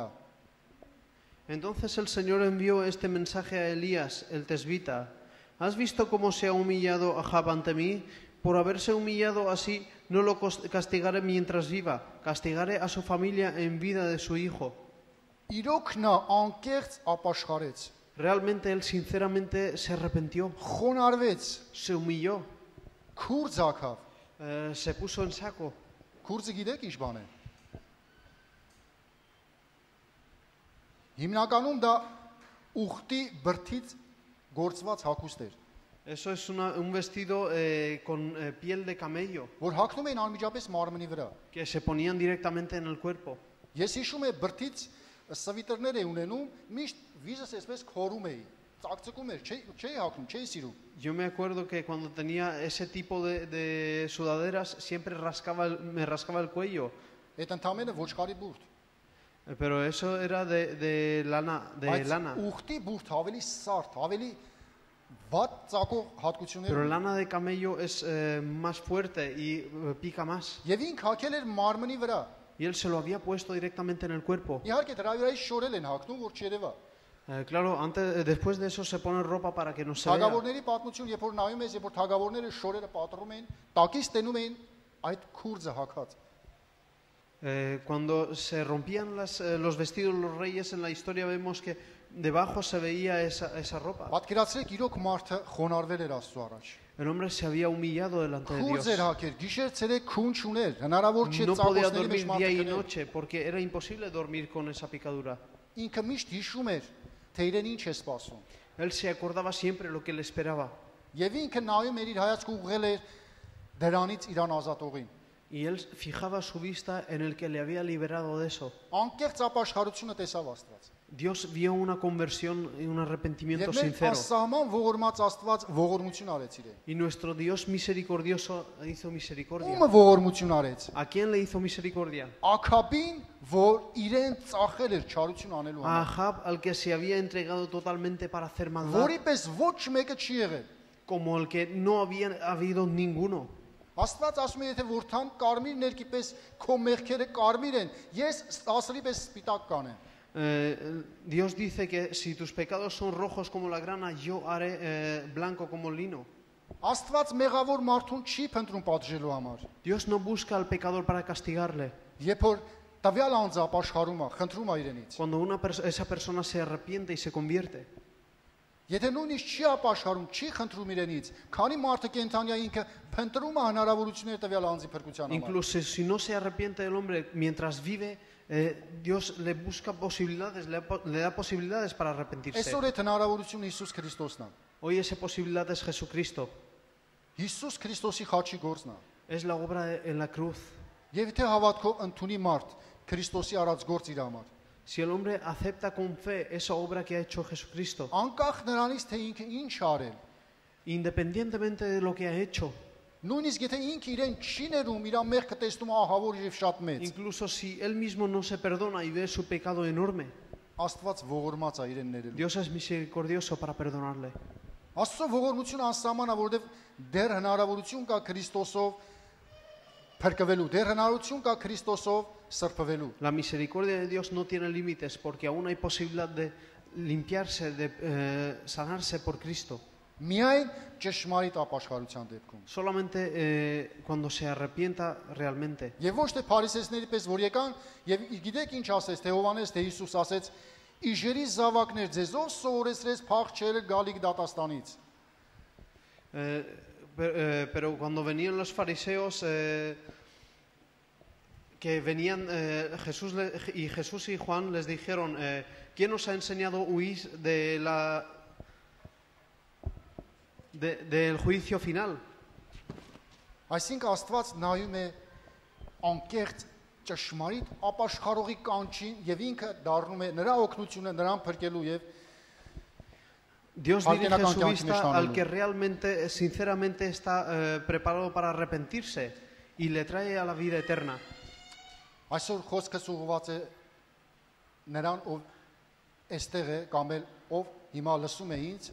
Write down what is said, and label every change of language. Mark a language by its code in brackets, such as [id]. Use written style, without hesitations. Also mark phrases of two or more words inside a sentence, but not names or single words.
[es] Entonces el Señor envió este mensaje a Elías, el tesbita. ¿Has visto cómo se ha humillado Ahab ante mí? Por haberse humillado así, no lo castigaré mientras viva, castigaré a su familia en vida de su hijo. [hy] Իրոք նա անկեղծ ապաշխարեց, [es] Realmente él sinceramente se arrepintió, [hy] խոնարհվեց, [es] se humilló, [hy] քուրձ հագավ։ [es] se puso en saco. [hy] Քուրձը գիտեք ինչ բան է։ Հիմնականում դա ուխտի բրդից գործված հագուստ էր, [es] Eso es un vestido con piel de camello [hy] որ հագնում էին անմիջապես մարմնի վրա։ [es] que se ponían directamente en el cuerpo. [hy] Ես հիշում եմ բրդից սվիտերներ էի ունենում, միշտ վիզս այսպես քորում էի, ծակծկում էր, չէի հագնում, չէի սիրում։ [es] Yo me acuerdo que cuando tenía ese tipo de sudaderas siempre me rascaba el cuello, [hy] Այդ ընդամենը ոչխարի բուրդ։ [es] pero eso era de lana. [hy] Բայց ուխտի բուրդ ավելի սարդ, ավելի վատ ծակող հատկություններ [es] Pero [hy] ունի։ [es] lana de camello es más fuerte y pica más. [hy] Եվ ինք հագել էր մարմնի վրա։ [es] Y él se lo había puesto directamente en el cuerpo. [hy] Իհարկե դրա վրայի շորել են հագնում, որ չերևա։ [es] Claro, después de eso se pone ropa para que no se vea. [hy] Թագավորների պատմություն, երբ որ նայում ես, երբ որ թագավորները շորերը պատռում էին, տակից տենում էին այդ քուրձը հագած։ [es] Cuando se rompían los vestidos los reyes en la historia vemos que debajo se veía esa ropa. [hy] Պատկերացրեք, իրոք մարդը խոնարհվել էր Աստծո առաջ։ [es] El hombre se había humillado delante de [hy] Քուրձ [es] Dios. [hy] էր հագել, գիշեր ցերեկ քուն չուներ, հնարավոր չէ [es] No podía [hy] ծակոցների մեջ [es] dormir día y [hy] մարդը։ [es] noche porque era imposible dormir con esa picadura. [hy] Ինքը միշտ հիշում էր, թե իրեն ինչ է սպասում։ [es] Él se acordaba siempre lo que le esperaba. [hy] Եվ ինքը նայում էր իր հայացքը ուղղել էր դրանից իրան ազատողին։ [es] Y él fijaba su vista en el que le había liberado de eso. [hy] Անկեղծ ապաշխարությունը տեսավ Աստված։ [es] Dios vio una conversión y un arrepentimiento [hy] Եվ մեր [es] sincero. [hy] անսահման ողորմած Աստված ողորմություն արեց իրեն։ [es] Y nuestro Dios misericordioso hizo misericordia. [hy] Ումը ողորմություն արեց։ [es] ¿A quién le hizo misericordia? [hy] Աքաբին, որ իրեն ծախել էր չարություն անելու [es] A [hy] համար։ [es] Ahab, al que se había entregado totalmente para hacer maldad, [hy] Որի պես ոչ մեկը չի եղել։ [es] como el que no había habido ninguno. [hy] Աստված ասում է, եթե որթան կարմիր ներկի պես քո մեղքերը կարմիր են, ես ասրի պես սպիտակ կանեմ։ [es] Dios dice que si tus pecados son rojos como la grana, yo haré blanco como el lino. [hy] Աստված մեղավոր մարդուն չի փնտրում պատժելու համար։ [es] Dios no busca al pecador para castigarle. [hy] Երբ որ տվյալ անձը ապաշխարում է, խնդրում է իրենից։ [es] Cuando esa persona se arrepiente y se convierte, [hy] Եթե նույնիսկ չի ապաշխարում, չի խնդրում իրենից, քանի մարդը կենթանյա ինքը փնտրում է հնարավորություններ տվյալ անձի փրկության համար։ [es] Incluso si no se arrepiente el hombre mientras vive, Dios le busca posibilidades, le da posibilidades para arrepentirse. [hy] Այսօր այդ հնարավորությունը Հիսուս Քրիստոսն է։ [es] Hoy esa posibilidad es Jesucristo, [hy] Հիսուս Քրիստոսի խաչի գործն է։ [es] es la obra en la cruz. [hy] Եվ եթե հավատքով ընդունի մարդ Քրիստոսի արած գործ իր համար, [es] Si el hombre acepta con fe esa obra que ha hecho Jesucristo, [hy] անկախ նրանից թե ինքը ինչ արել, [es] independientemente de lo que ha hecho, [hy] նույնիսկ եթե ինքը իրեն չի ներում, իր մեղքը տեսնում է ահավոր եւ շատ մեծ, [es] incluso si él mismo no se perdona y ve su pecado enorme, [hy] Աստված ողորմած է իրեն ներելու։ [es] Dios es misericordioso para perdonarle. [hy] Աստծո ողորմությունը անսահման է, որովհետեւ դեռ հնարավորություն կա Քրիստոսով փրկվելու, դեռ հնարավորություն կա Քրիստոսով սրբվելու։ [es] La misericordia de Dios no tiene límites porque aún hay posibilidad de limpiarse, de sanarse por Cristo. [hy] Միայն ճշմարիտ ապաշխարության դեպքում։ [es] Solamente cuando se arrepienta realmente. [hy] Եվ ոչ թե փարիսեցիների պես որ եկան եւ գիտեք ինչ ասեց, թե Հովանես, թե Հիսուս ասեց. «Իժերի զավակներ, ձեզով սովորեցրեց փախչել գալիք դատաստանից»։ [es] Pero cuando venían los fariseos que venían, Jesús y Juan les dijeron, ¿quién os ha enseñado a huir del juicio final? [hy] Այսինքն Աստված նայում է անկեղծ ճշմարիտ ապաշխարողի կանչին եւ ինքը դառնում է նրա օգնությունը նրան փրկելու եւ [es] Dios dirige su vista al que realmente, sinceramente está preparado para arrepentirse y le trae a la vida eterna. [hy] Այսօր խոսքս ուղղված է նրան ով այստեղ է կամ ով հիմա լսում է ինձ,